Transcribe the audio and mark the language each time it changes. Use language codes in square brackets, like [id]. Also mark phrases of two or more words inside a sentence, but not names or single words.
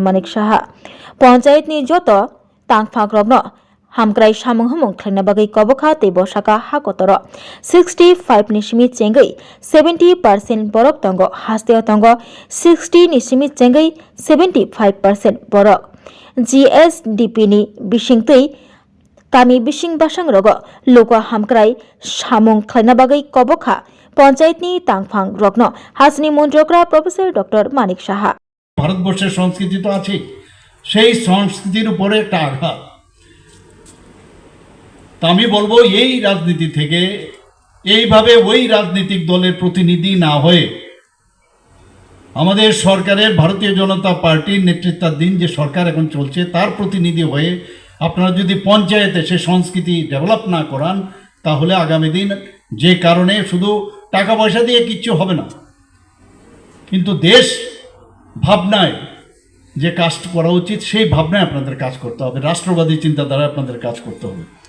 [trp] Manik Saha Panchayat ni Joto Tangphang Rokno Hamkrai samung humung khlaina bagai kobokha teibo saka hakotoro 65 ni simi chengai 70% borok tongo hasteo tongo 60 ni simi chengai 75% borok GSDP ni bisingtui kami bising basang rogo loka hamkrai samung khlaina bagai kobokha panchayat ni tangphang rokno hasni montrokra Professor Dr. Manik Saha [bn] ভারতবর্ষের সংস্কৃতি তো আছে সেই সংস্কৃতির উপরে একটা আঘাত তা আমি বলবো এই রাজনীতি থেকে এইভাবে ওই রাজনৈতিক দলের প্রতিনিধি না হয়ে আমাদের সরকারের ভারতীয় জনতা পার্টির নেতৃত্বাধীন যে সরকার এখন চলছে তার প্রতিনিধি হয়ে আপনারা যদি পঞ্চায়েতে সে সংস্কৃতি ডেভেলপ না করান তাহলে আগামী দিন যে কারণে শুধু টাকা পয়সা দিয়ে কিচ্ছু হবে না কিন্তু দেশ ভাবনায় যে কাজ করা উচিত সেই ভাবনায় আপনাদের কাজ করতে হবে রাষ্ট্রবাদী চিন্তাধারায় আপনাদের কাজ করতে হবে